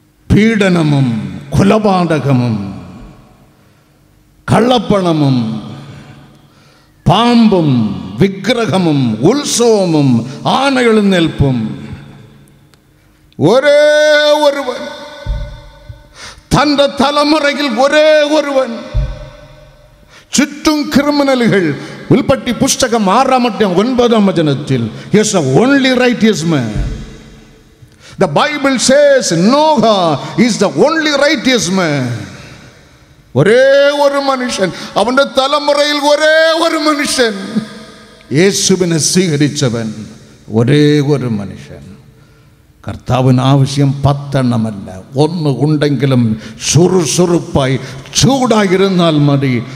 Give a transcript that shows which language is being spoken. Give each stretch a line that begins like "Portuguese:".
Malayalam: പീഡനമും കൊലപാതകമും കള്ളപ്പണമും പാമ്പും വിഗ്രഹമും ഉത്സവവും ആനയെഴുന്നേൽപ്പും ഒരേ ഒരുവൻ, തൻ്റെ തലമുറയിൽ ഒരേ ഒരുവൻ, ചുറ്റും ക്രിമിനലുകൾ. ഉൽപ്പത്തി പുസ്തകം 6-ാം അധ്യായം 9-ാം വചനത്തിൽ
English: he is the only righteous man. The Bible says Noah is the only righteous man.
Malayalam: ഒരേ ഒരു മനുഷ്യൻ, അവന്റെ തലമുറയിൽ ഒരേ ഒരു മനുഷ്യൻ, യേശുവിനെ സ്വീകരിച്ചവൻ ഒരേ ഒരു മനുഷ്യൻ. കർത്താവിന് ആവശ്യം 10 എണ്ണമല്ല, 1 ഉണ്ടെങ്കിലും സുറുസുറുപ്പായി ചൂടായിരുന്നാൽ മതി.